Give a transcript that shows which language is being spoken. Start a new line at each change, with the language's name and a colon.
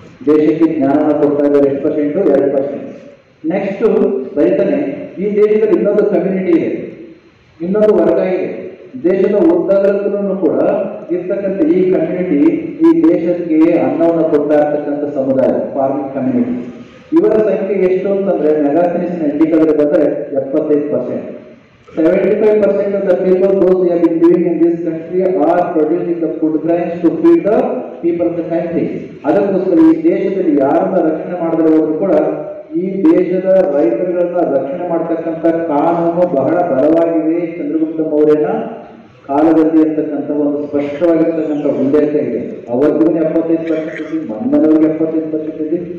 Kannada: ದೇಶಕ್ಕೆ ಜ್ಞಾನವನ್ನು ಕೊಡ್ತಾ ಇದ್ದಾರೆ 8%, 2%. ನೆಕ್ಸ್ಟ್ ಬರೀತಾನೆ, ಈ ದೇಶದಲ್ಲಿ ಇನ್ನೊಂದು ಕಮ್ಯುನಿಟಿ ಇದೆ, ಇನ್ನೊಂದು ವರ್ಗ ಇದೆ. ದೇಶದ ಉದ್ದಗಲಕ್ಕೂ ಕೂಡ ಇರ್ತಕ್ಕಂಥ ಈ ಕಮ್ಯುನಿಟಿ ಈ ದೇಶಕ್ಕೆ ಅನ್ನವನ್ನು ಕೊಡ್ತಾ ಇರ್ತಕ್ಕಂಥ ಸಮುದಾಯ, ಫಾರ್ಮಿಂಗ್ ಕಮ್ಯುನಿಟಿ. ಇವರ ಸಂಖ್ಯೆ ಎಷ್ಟು ಅಂತಂದ್ರೆ ಮೆಗಾಸ್ಥನೀಸ್ನ ಇಂಡಿಕಾದಲ್ಲಿ ಬಂದರೆ 75%.
English: 75% of the people those who have been living in this country are producing the food grains to feed the people of the country.
Kannada: ಅದಕ್ಕೋಸ್ಕರ ಈ ದೇಶದಲ್ಲಿ ಯಾರನ್ನ ರಕ್ಷಣೆ ಮಾಡಿದ್ರೆ ಹೋದ್ರು ಕೂಡ ಈ ದೇಶದ ರೈತರುಗಳನ್ನ ರಕ್ಷಣೆ ಮಾಡ್ತಕ್ಕಂಥ ಕಾನೂನು ಬಹಳ ಬಲವಾಗಿದೆ. ಚಂದ್ರಗುಪ್ತ ಮೌರ್ಯನ ಕಾಲದಲ್ಲಿ ಅಂತಕ್ಕಂಥ ಒಂದು ಸ್ಪಷ್ಟವಾಗಿರ್ತಕ್ಕಂಥ ಉಲ್ಲೇಖ ಇದೆ. ಅವತ್ತಿಗೂ 75% ಇದೆ, ಮೊನ್ನೆವರೆಗೆ 75% ಇದೆ.